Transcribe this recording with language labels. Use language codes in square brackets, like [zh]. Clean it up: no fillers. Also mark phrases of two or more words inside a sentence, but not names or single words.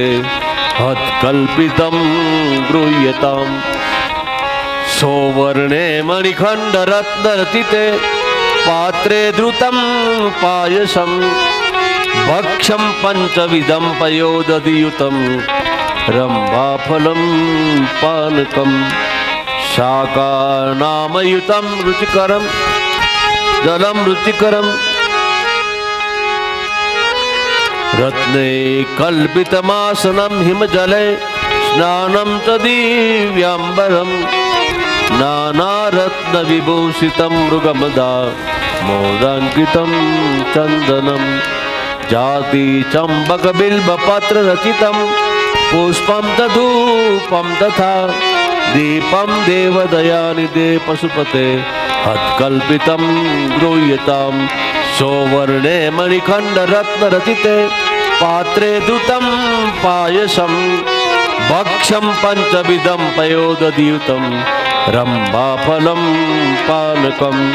[sa] હત્કલ્પિતમ ગૃહ્યતામ સૌવર્ણે મણિખંડ રત્ન રચિતે પાત્રે ધૃતમ પાયસમ ભક્ષ્યમ પંચવિધમ પયોદધિયુતમ રંભાફલમ પાનકમ શાકાનામયુતમ રુચિકરમ જલમ રુચિકરમ રત્ને કલ્પિતમાસનમ હિમજલે स्नानं च दिव्याम्बरं नानारत्नविभूषितं मृगमदा मोदाङ्कितं चन्दनं जाति चम्बकबिल्बपत्ररचितं पुष्पं तधूपं तथा दीपं देवदयानिधे पशुपते हत्कल्पितं गृह्यतां सौवर्णे मणिखण्डरत्नरचिते पात्रे धृतं पायसं भक्ष्यं पञ्चविधं पयोदधीयुतं रम्भाफलं पानकं